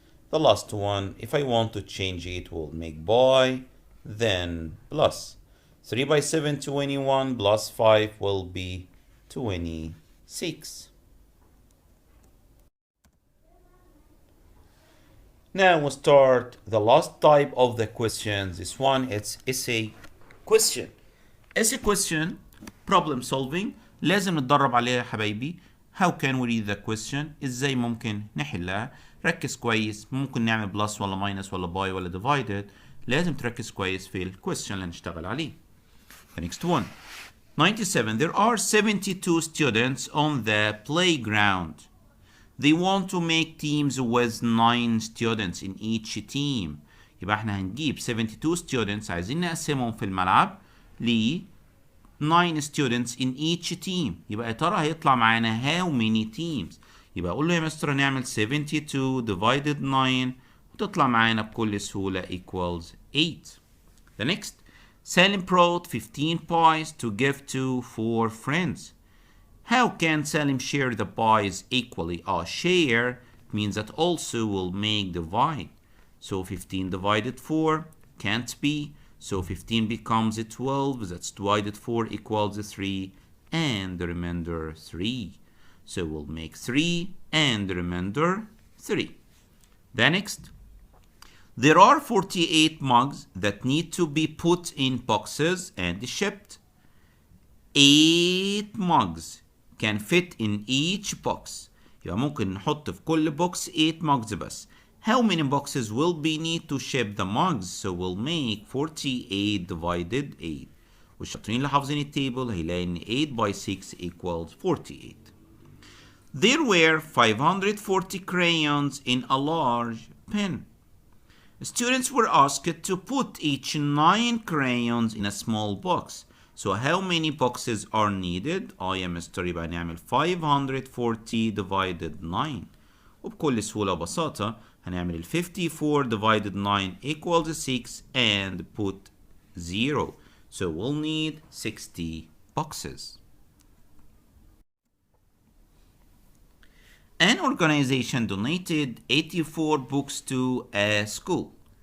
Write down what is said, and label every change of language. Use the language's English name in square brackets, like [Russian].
[English] The last one, if I want to change it, we'll make by, then plus. 3 by 7, 21 plus 5 will be 27. 6. Now we'll start the last type of the questions. This one, it's essay question. Essay question, problem solving. [Arabic] لازم نتدرب عليها يا حبايبي. [English] How can we read the question؟ [Arabic] ازاي ممكن نحلها؟ ركز كويس، ممكن نعمل بلس ولا ماينس ولا باي ولا divided. لازم تركز كويس في الكويستشن اللي هنشتغل عليه. [English] The next one. 97. There are 72 students on the playground. They want to make teams with 9 students in each team. [Arabic] يبقى احنا هنجيب 72 students عايزين نقسمهم في الملعب ل 9 students [English] in each team. [Arabic] يبقى يا ترى هيطلع معانا [English] how many teams؟ [Arabic] يبقى اقول له يا مستر هنعمل 72 divided 9 وتطلع معانا بكل سهولة [English] equals 8. The next. Salim brought 15 pies to give to 4 friends. How can Salim share the pies equally? Share means that also will make divide. So 15 divided 4 can't be. So 15 becomes 12. That's divided 4 equals 3. And the remainder 3. So we'll make 3 and the remainder 3. The next. There are 48 mugs that need to be put in boxes and shipped. 8 mugs can fit in each box. [Arabic] يبقى ممكن نحط في كل box [English] 8 mugs [Arabic] بس. [English] How many boxes will be need to ship the mugs? So we'll make 48 divided 8. [Arabic] والشاطرين اللي حافظين التيبل هيلاقي ان [English] 8 by 6 equals 48. There were 540 crayons in a large pen. Students were asked to put each 9 crayons in a small box. So how many boxes are needed? [Arabic] يا مستر يبقى نعمل 540 divided 9. وبكل سهولة وبساطة هنعمل 54 divided 9 [English] equals 6 and put 0. So we'll need 60 boxes. An organization donated 84 books to a school.